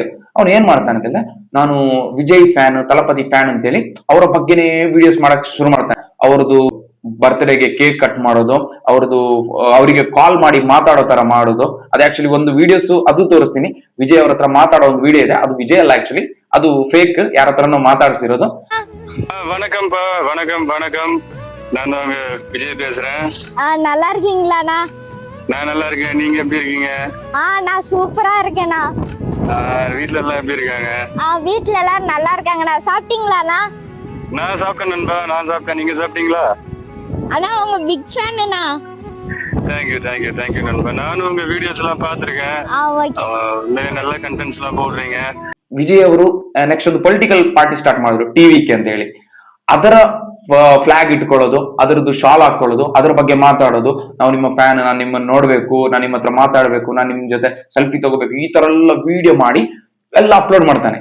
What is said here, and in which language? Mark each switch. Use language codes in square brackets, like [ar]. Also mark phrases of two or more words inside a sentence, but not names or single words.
[kn] ಅವ್ನು ಏನ್ ಮಾಡ್ತಾನೆ ಅಂತಂದ್ರೆ, ನಾನು ವಿಜಯ್ ಫ್ಯಾನ್, ತಲಪತಿ ಫ್ಯಾನ್ ಅಂತೇಳಿ ಅವರ ಬಗ್ಗೆನೇ ವಿಡಿಯೋಸ್ ಮಾಡಕ್ ಶುರು ಮಾಡ್ತಾನೆ. ಅವ್ರದ್ದು ಬರ್ತ್ಡೇಗೆ [en] cake cut [kn] ಮಾಡೋದು, ಅವ್ರದ್ದು ಅವರಿಗೆ ಕಾಲ್ ಮಾಡಿ ಮಾತಾಡೋ ತರ ಮಾಡೋದು. ಅದು ಆಕ್ಚುಲಿ ಒಂದು ವಿಡಿಯೋಸ್ ಅದು ತೋರಿಸ್ತೀನಿ. ವಿಜಯ್ ಅವ್ರ ಹತ್ರ ಮಾತಾಡೋ ಒಂದು ವಿಡಿಯೋ ಇದೆ, ಅದು ವಿಜಯ್ ಅಲ್ಲ ಆಕ್ಚುಲಿ, ಅದು ಫೇಕ್, ಯಾರ ಹತ್ರನೋ ಮಾತಾಡ್ಸಿರೋದು. [ta] வணக்கம்ப்பா, வணக்கம் வணக்கம். நான் தான் விஜய் பேசுறேன். நல்லா இருக்கீங்களாண்ணா? நான் நல்லா இருக்கேன். நீங்க எப்படி இருக்கீங்க? நான் சூப்பரா இருக்கேண்ணா. வீட்ல எல்லாம் எப்படி இருக்காங்க? வீட்ல எல்லாரும் நல்லா இருக்காங்கண்ணா. சாப்பிட்டீங்களாண்ணா? நான் சாப்பிட்டேன் நண்பா, நான் சாப்பிட்டேன். நீங்க சாப்பிட்டீங்களா? அண்ணா உங்க பிக் ஃபேனுண்ணா. [en] thank you thank you thank you [ta] நண்பா. நானும் உங்க வீடியோஸ் எல்லாம் பாத்திருக்கேன். நல்ல கண்டென்ட்ஸ் எல்லாம் போடுறீங்க. [kn] ವಿಜಯ್ ಅವರು ನೆಕ್ಸ್ಟ್ ಒಂದು [en] political party start [kn] ಮಾಡಿದ್ರು, ಟಿವಿಕೆ ಅಂತ ಹೇಳಿ. ಅದರ ಫ್ಲಾಗ್ ಇಟ್ಕೊಳ್ಳೋದು, ಅದರದ್ದು ಶಾಲ್ ಹಾಕೊಳ್ಳೋದು, ಅದ್ರ ಬಗ್ಗೆ ಮಾತಾಡೋದು, ನಾವು ನಿಮ್ಮ ಫ್ಯಾನ್, ನಾನು ನಿಮ್ಮನ್ನ ನೋಡ್ಬೇಕು, ನಾನು ನಿಮ್ಮ ಹತ್ರ ಮಾತಾಡ್ಬೇಕು, ನಾನು ನಿಮ್ ಜೊತೆ ಸೆಲ್ಫಿ ತಗೋಬೇಕು, ಈ ತರ ಎಲ್ಲ ವಿಡಿಯೋ ಮಾಡಿ ಎಲ್ಲ ಅಪ್ಲೋಡ್ ಮಾಡ್ತಾನೆ.